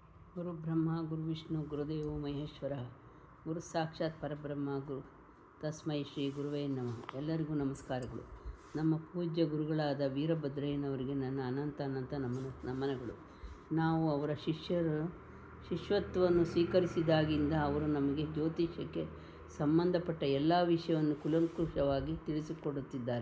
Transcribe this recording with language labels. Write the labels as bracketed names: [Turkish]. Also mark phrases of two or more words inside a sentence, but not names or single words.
[Sanskrit] ಗುರು ಬ್ರಹ್ಮ ಗುರು ವಿಷ್ಣು ಗುರುದೇವೋ ಮಹೇಶ್ವರ ಗುರು ಸಾಕ್ಷಾತ್ ಪರಬ್ರಹ್ಮ ಗುರು ತಸ್ಮೈ ಶ್ರೀ ಗುರುವೇ ನಮಃ. [Kannada] ಎಲ್ಲರಿಗೂ ನಮಸ್ಕಾರಗಳು. ನಮ್ಮ ಪೂಜ್ಯ ಗುರುಗಳಾದ ವೀರಭದ್ರಯ್ಯನವರಿಗೆ ನನ್ನ ಅನಂತ ನಮನಗಳು. ನಾವು ಅವರ ಶಿಷ್ಯತ್ವವನ್ನು ಸ್ವೀಕರಿಸಿದಾಗಿಂದ ಅವರು ನಮಗೆ ಜ್ಯೋತಿಷ್ಯಕ್ಕೆ ಸಂಬಂಧಪಟ್ಟ ಎಲ್ಲ ವಿಷಯವನ್ನು ಕೂಲಂಕುಷವಾಗಿ ತಿಳಿಸಿಕೊಡುತ್ತಿದ್ದಾರೆ.